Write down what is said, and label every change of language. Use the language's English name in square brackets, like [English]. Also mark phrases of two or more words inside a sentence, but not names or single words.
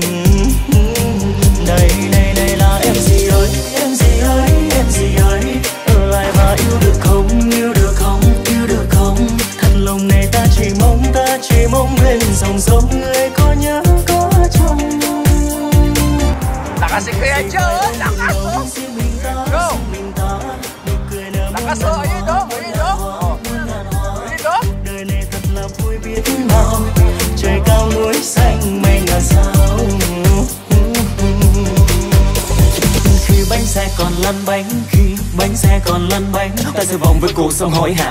[Vietnamese] Đây là em gì ơi, ở lại và yêu được không, yêu được không. Thật lòng này ta chỉ mong bên dòng sông người có nhớ có trông. [Filipino] Lakas si Kuya Joe, lakas oh. Go. Lakas oh, ayun oh. [Vietnamese] Đời này thật là vui biết bao, trời cao núi xanh mây ngàn sao. Khi bánh xe còn lăn bánh, ta sẽ vòng với cuộc sống hối hả.